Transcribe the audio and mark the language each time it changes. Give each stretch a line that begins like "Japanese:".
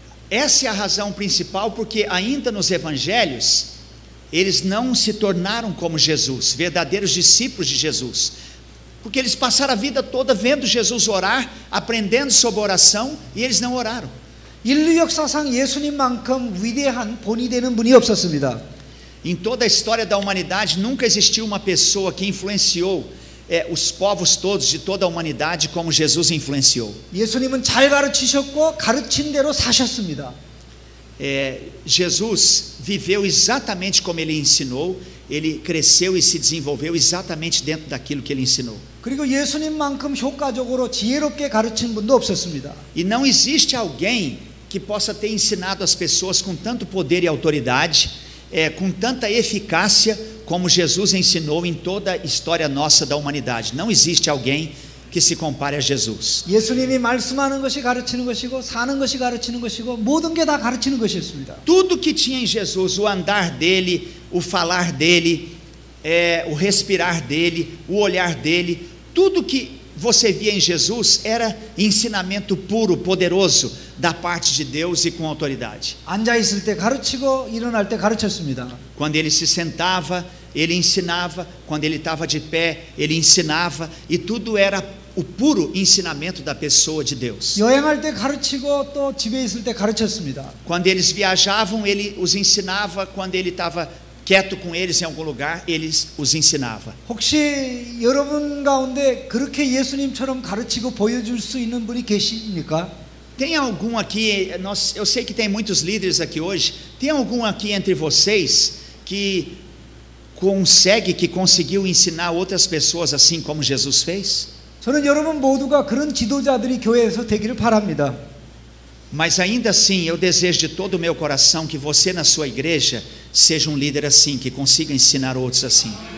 Portuguese: Essa é a razão principal, porque ainda nos evangelhos eles não se tornaram como Jesus, verdadeiros discípulos de Jesus, porque eles passaram a vida toda vendo Jesus orar, aprendendo sobre oração, e eles não oraram.
Korean: 인류 역사상 예수님만큼 위대한 본이 되는 분이 없었습니다.
Portuguese: Em toda a história da humanidade nunca existiu uma pessoa que influenciou os povos todos de toda a humanidade como Jesus influenciou.
Korean: 예수님은 잘 가르치셨고 가르친 대로 사셨습니다.
Portuguese: Jesus viveu exatamente como ele ensinou, ele cresceu e se desenvolveu exatamente dentro daquilo que ele ensinou.
Korean: 그리고 예수님만큼 효과적으로 지혜롭게 가르친 분도 없었습니다.
Portuguese: E não existe alguém que possa ter ensinado as pessoas com tanto poder e autoridade, com tanta eficácia como Jesus ensinou em toda a história nossa da humanidade. Não existe alguém que se compare a Jesus.
Korean: 예수님이 말씀하는 것이 가르치는 것이고 사는 것이 가르치는 것이고 모든 게 다 가르치는 것이었습니다.
Portuguese: Tudo que tinha em Jesus, o andar dele, o falar dele, o respirar dele, o olhar dele, tudo que você via em Jesus era ensinamento puro, poderoso da parte de Deus e com autoridade.
Korean: 앉아 있을 때 가르치고 일어날 때 가르쳤습니다.
Portuguese: Quando ele se sentava, ele ensinava. Quando ele estava de pé, ele ensinava. E tudo era o puro ensinamento da pessoa de Deus.
Korean: 여행할 때 가르치고 또 집에 있을 때 가르쳤습니다.
Portuguese: Quando eles viajavam, ele os ensinava. Quando ele estava quieto com eles em algum lugar, ele os ensinava.
Korean: 혹시 여러분 가운데 그렇게 예수님처럼 가르치고 보여줄 수 있는 분이 계십니까?
Portuguese: Tem algum aqui, eu sei que tem muitos líderes aqui hoje, tem algum aqui entre vocês que conseguiu ensinar outras pessoas assim como Jesus fez?
Korean: 저는 여러분 모두가 그런 지도자들이 교회에서 되기를 바랍니다.
Portuguese: Mas ainda assim, eu desejo de todo o meu coração que você na sua igreja seja um líder assim, que consiga ensinar outros assim.